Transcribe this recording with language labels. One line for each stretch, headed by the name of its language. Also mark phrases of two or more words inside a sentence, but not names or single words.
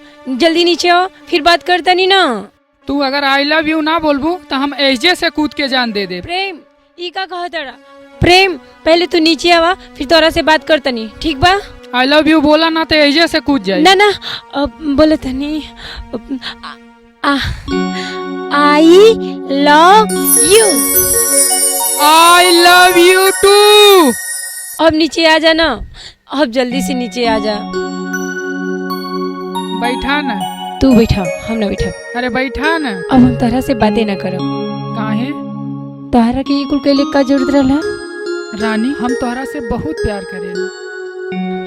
Bhojpuri: जल्दी नीचे आओ, फिर बात करता नहीं ना। तू अगर
English: I love you
Bhojpuri: ना बोलबू तो हम एजे से कूद के जान दे दे। प्रेम ई का कहा तड़ा? प्रेम पहले तू नीचे आवा, फिर तोरा से बात करता नहीं, ठीक बा?
English: I love you
Bhojpuri: बोला ना तो एजे से कूद जाए। ना ना बोले तनी,
English: I love you. I love you too.
Bhojpuri: अब नीचे आ जा ना, अब जल्दी से नीचे आ जा। बैठा ना। तू बैठा, हम ना बैठा। अरे बैठा ना। अब हम तरह से बातें ना करो। काहे? तोहरा के कुल कैले का जरूरत रहला? रानी, हम तोहरा से बहुत प्यार करेला।